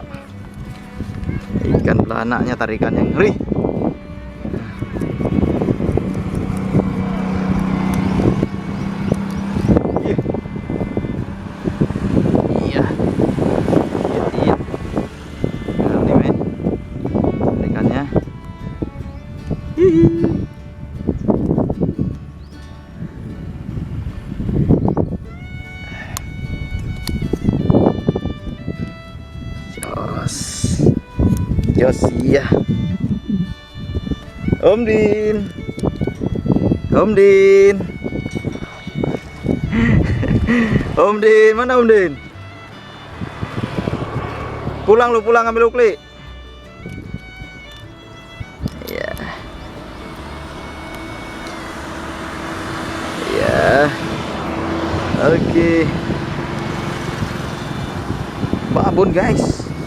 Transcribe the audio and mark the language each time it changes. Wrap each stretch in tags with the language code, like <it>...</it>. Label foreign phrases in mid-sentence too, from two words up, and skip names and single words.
<id>Ikan belanaknya tarikan yang ngeri. Iya. Iya. Ini men. Tarikannya. Hihi. Jos, iya. Om Din. Om Din. Om Din, mana Om Din? Pulang lu, pulang ambil ukli. Iya. Iya. Oke. Babon guys.</id>